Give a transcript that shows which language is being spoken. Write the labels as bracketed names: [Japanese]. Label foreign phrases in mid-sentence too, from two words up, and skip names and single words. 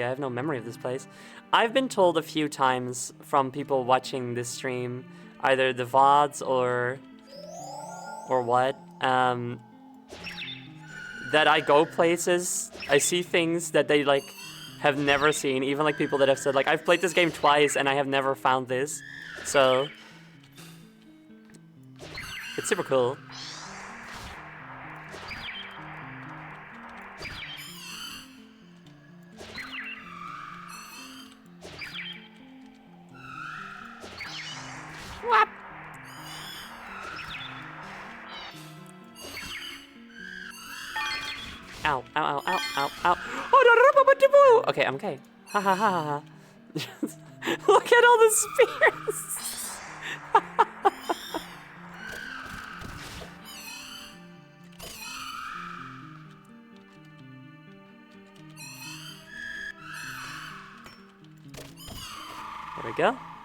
[English] I have no memory of this place. I've been told a few times from people watching this stream, either the VODs or what, that I go places, I see things that they like have never seen. Even like people that have said like, I've played this game twice and I have never found this. So it's super cool. Whap. Ow, ow, ow, ow, ow, ow. Oh, okay, I'm okay. Ha ha ha ha ha. Look at all the spears. There we go.